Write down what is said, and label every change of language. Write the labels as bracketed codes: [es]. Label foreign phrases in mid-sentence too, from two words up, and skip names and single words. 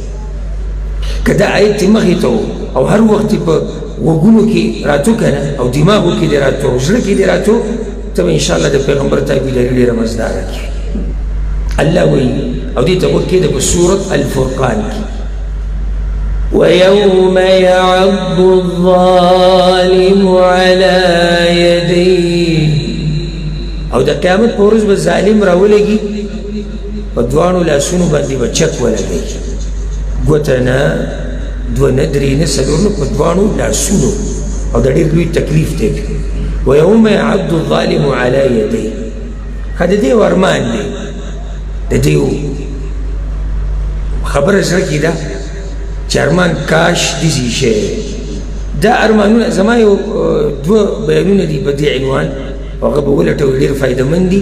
[ps] که دا آیت یې مخې ته او هر وخت یې په غوږونو کې راتو که نه او دماغو کې دې راتو او زړه کې دې راتو ته به انشاءالله د پیغمبر تابعداري ډېره مزداره کړي الله وایي او دې ته غوږ کېږده په سورت الفرقان کې [ar] ويوم يعض الظالم على يديه [ps] او د قیامت په ورځ به ظالم راولګي په دواړو لاسونو باندې به چک ولګوي ګوته نه دوه نه درې نه څلور نه په دواړو لاسونو او د ډېر لوی تکلیف دی [ar] ويوم يعض الظالم على يديه [ps] ښه د دې یو ارمان دی د دې یو خبره زړه کې ده چې ارمان کاش داسې شی دا ارمانونه زما یو دوه بیانونه دي په دې عنوان او هغه به ولټوي ډېر فایدهمند دي